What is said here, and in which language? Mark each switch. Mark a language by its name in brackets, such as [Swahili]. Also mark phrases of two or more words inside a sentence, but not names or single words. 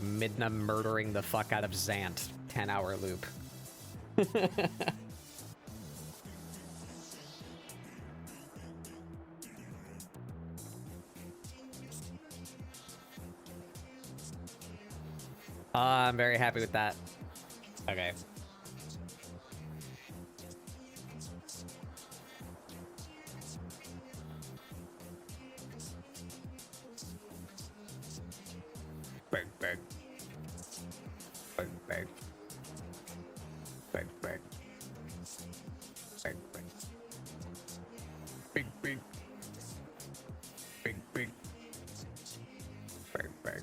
[English] Midna murdering the fuck out of Zant. 10-hour loop. I'm very happy with that. Okay. Bang, bang. Bang, bang. Bang, bang. Bang, bang. Bing, bing. Bing, bing. Bang, bang.